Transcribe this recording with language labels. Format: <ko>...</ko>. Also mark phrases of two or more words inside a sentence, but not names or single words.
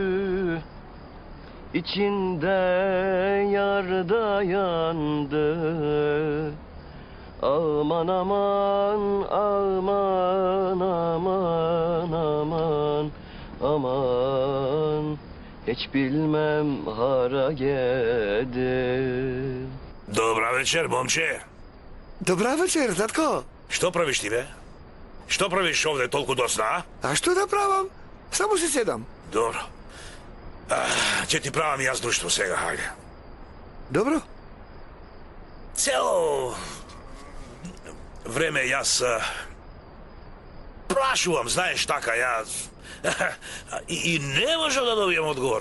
<tr>İçinde yar da yandı. Aman aman, aman aman aman aman, hiç bilmem hara gedim.</tr> <mk>Добра вечер, момче. Добра вечер, татко. Што правиш ти, бе? Што правиш овде толку доцна, а? А што да правам? Само си седам. Добро. Ќе ти правам јас друштво сега, хајде. Добро. Цело време јас прашувам, знаеш, така, јас и не можам да добијам одговор.</mk>